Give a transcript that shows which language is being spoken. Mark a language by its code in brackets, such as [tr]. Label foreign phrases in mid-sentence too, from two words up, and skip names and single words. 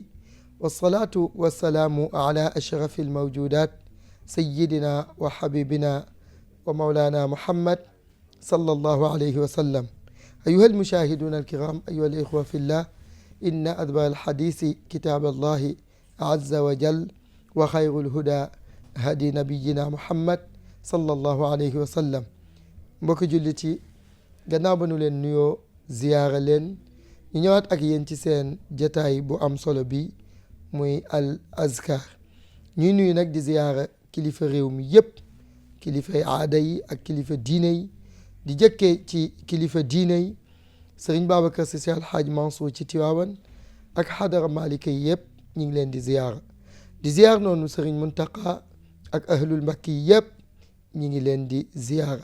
[ar] والصلاة والسلام على أشرف الموجودات سيدنا وحبيبنا ومولانا محمد صلى الله عليه وسلم. أيها المشاهدون الكرام، أيها الإخوة في الله، إن أدبر الحديث كتاب الله عز وجل وخير الهدى هدي نبينا محمد صلى الله عليه وسلم. [wo] mbokki jullit yi, gannaaw ba nu leen nuyoo ziyaara leen, ñu ñëwaat ak yéen ci seen jataay bu am solo bi muy al azkar. ñuy nuyu nag di ziyaara kilifa réew mi yépp, kilifay aada yi ak kilifa diine yi, di jëkkee ci kilifa diine yi sëriñ Babacar Sy Al Hadj Mansour ci Tiwaawan ak xadara malika yi yëpp ñu ngi leen di ziyaar noonu sëriñ Muntaqa ak ahlul mbakki yi yëpp ñu ngi leen di ziyaara.